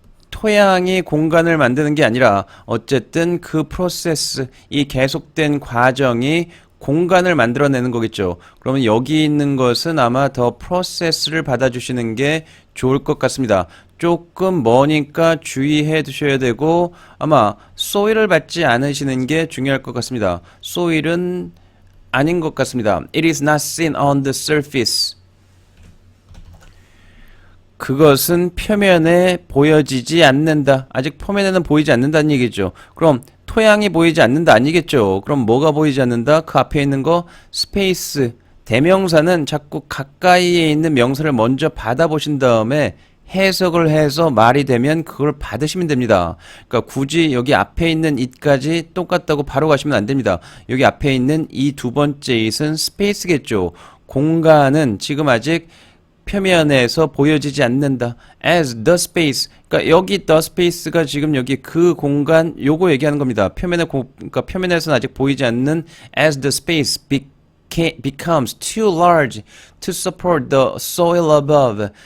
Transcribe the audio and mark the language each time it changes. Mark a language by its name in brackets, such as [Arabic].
[Korean] 토양이 공간을 만드는 게 아니라 어쨌든 그 프로세스, 이 계속된 과정이 공간을 만들어내는 거겠죠. 그러면 여기 있는 것은 아마 더 프로세스를 받아주시는 게 좋을 것 같습니다. 조금 머니까 주의해 두셔야 되고 아마 soil을 받지 않으시는 게 중요할 것 같습니다. soil은 아닌 것 같습니다. [English] It is not seen on the surface. [Korean] 그것은 표면에 보여지지 않는다. 아직 표면에는 보이지 않는다는 얘기죠. 그럼 토양이 보이지 않는다 아니겠죠. 그럼 뭐가 보이지 않는다? 그 앞에 있는 거 스페이스. 대명사는 자꾸 가까이에 있는 명사를 먼저 받아보신 다음에 해석을 해서 말이 되면 그걸 받으시면 됩니다. 그러니까 굳이 여기 앞에 있는 it까지 똑같다고 바로 가시면 안 됩니다. 여기 앞에 있는 이 두 번째 it은 스페이스겠죠. 공간은 지금 아직 표면에서 보여지지 않는다. [English] as the space. [Korean] 그러니까 여기 the space가 지금 여기 그 공간 요거 얘기하는 겁니다. 그러니까 표면에서는 아직 보이지 않는 [English] as the space becomes too large to support the soil above.